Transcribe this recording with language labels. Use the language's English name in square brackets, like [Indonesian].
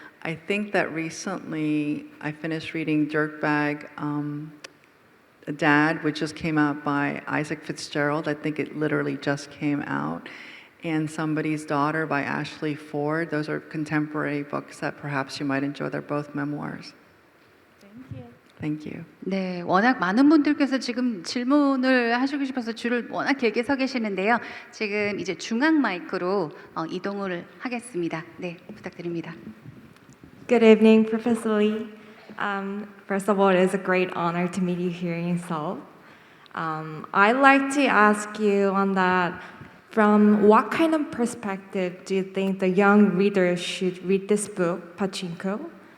[English] I think that recently I finished reading Dirtbag, Dad, which just came out by Isaac Fitzgerald. I think it literally just came out. And Somebody's Daughter by Ashley Ford. Those are contemporary books that perhaps you might enjoy. They're both memoirs. Thank you. Thank you. [Korean] 네, 워낙 많은 분들께서 지금 질문을 하시고 싶어서 줄을 워낙 길게 서 계시는데요. 지금 이제 중앙 마이크로 이동을 하겠습니다. 네, 부탁드립니다. [English] Good evening, Professor Lee. First of all, it is a great honor to meet you here in Seoul. I'd like to ask you on that, from what kind of perspective do you think the young readers should read this book, Pachinko?